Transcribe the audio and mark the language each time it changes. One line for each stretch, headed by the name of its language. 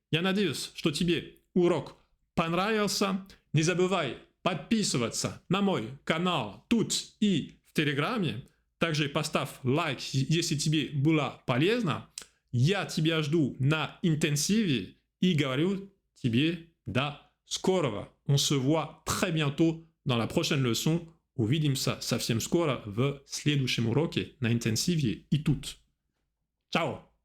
Russian: Я надеюсь, что тебе урок понравился. Не забывай подписываться на мой канал тут и в Телеграме. Также поставь лайк, если тебе было полезно. Я тебя жду на интенсиве и говорю тебе до скорого.
French: On se voit très bientôt dans la prochaine leçon.
Russian: Увидимся совсем скоро в следующем уроке на интенсиве и тут. Ciao!